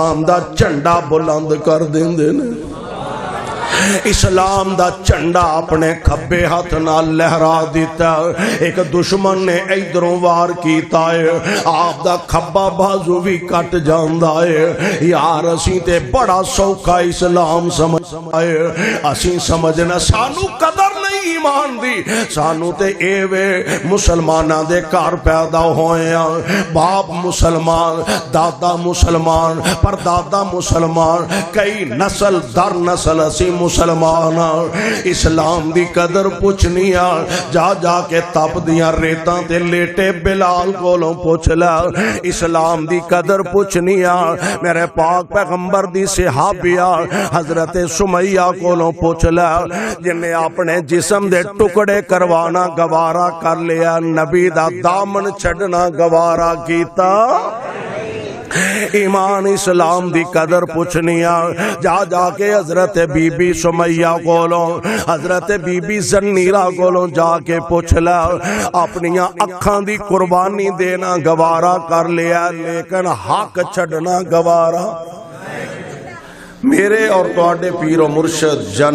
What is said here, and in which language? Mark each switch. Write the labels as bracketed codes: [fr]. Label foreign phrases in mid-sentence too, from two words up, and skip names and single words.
[pa] اسلام دا جھنڈا بلند کر دیندے نے اسلام دا جھنڈا اپنے کھبے ہاتھ نال لہرا دیتا ایک دشمن نے ادھروں وار کیتا ہے آپ دا کھبا بازو بھی کٹ جاندا ہے یار اسی تے بڑا سوکھا اسلام سمجھ آئے اسی سمجھنا سانو قدر نہیں ایمان دی سانو تے اے وے مسلمانہ دے کار پیدا ہوئے ہیں باپ مسلمان دادا مسلمان پر دادا مسلمان کئی نسل در نسل اسی مسلمان اسلام دی قدر پوچھنی جا جا کے تپ دیاں ریتاں تے لیٹے بلال کولوں پوچھ لیا اسلام دی قدر پوچھنی میرے پاک پیغمبر دی صحابیہ حضرت سمیہ کولوں پوچھ لیا جن نے اپنے جسم دے ٹکڑے کروانا گوارا کر لیا نبی دا دامن چھڑنا گوارا کیتا ایمان اسلام دی قدر پوچھنی جا جا کے حضرت بی بی سمیہ کولوں حضرت بی بی زنیرہ کولوں جا کے پوچھ لیا اپنیاں اکھاں دی قربانی دینا گوارا کر لیا لیکن حق چھڑنا گوارا میرے اور تواڈے پیر و مرشد جناب